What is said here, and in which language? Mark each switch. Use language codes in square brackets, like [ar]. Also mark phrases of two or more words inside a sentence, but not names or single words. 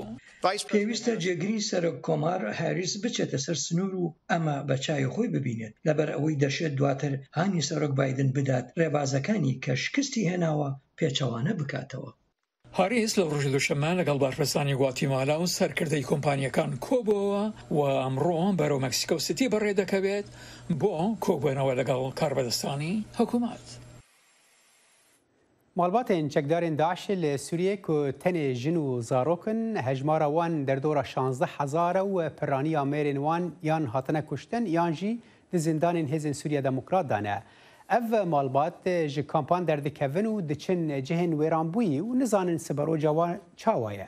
[ckb] پێویستە جێگری سەرۆکۆمار هاریس بچێتە سەر سنوور و ئەمە بە چای خۆی ببینێت لەبەر ئەوەی دەشێت دواتر هانی سەرۆک بایدن بدات ڕێبازەکانی کە شکستی هێناوە پێچەوانە بکاتەوە. هاریس لە ڕۆژی دووشەممە لەگەڵ بارپرسانی گواتیمالا و سەرکردەی کۆمپانیەکان کۆبووەوە و ئەمڕۆ بەرەو مەکسیکۆ سیتی بەڕێ دەکەوێت بۆ کۆبوونەوە لەگەڵ کاربەدەستانی حکوومەت. [ku] مالباتên çekdarên Daişê li Sûriyê ku tenê jin û zarokên hejmara wan derdora 16,000 û piraniya mêrên wan yan hatine kuştin yan jî di zindanên Hêzên Sûriya Demokrat dane. Ev malbat ji kampan derdikevin û diçin cihên wêranbûyî û nizanin siberoca wan çawa ye.